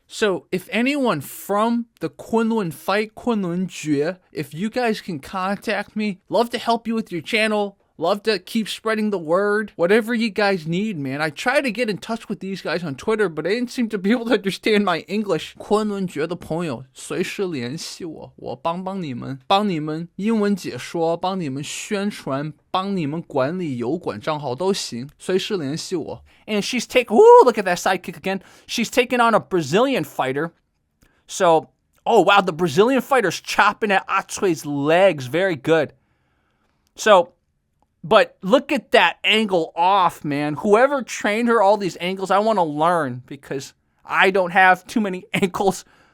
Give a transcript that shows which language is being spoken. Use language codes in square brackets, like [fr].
[en] So if anyone from the Kunlun fight, Kunlun Jue, if you guys can contact me, love to help you with your channel. Love to keep spreading the word. Whatever you guys need, man. I try to get in touch with these guys on Twitter, but they didn't seem to be able to understand my English. [zh] 昆仑决的朋友随时联系我，我帮你们，帮你们英文解说，帮你们宣传，帮你们管理油管账号都行，随时联系我。 [en] And she's look at that sidekick again. She's taking on a Brazilian fighter. So, oh wow, the Brazilian fighter's chopping at Acui's legs. Very good. So, but look at that angle off, man. Whoever trained her all these angles, I want to learn because I don't have too many ankles.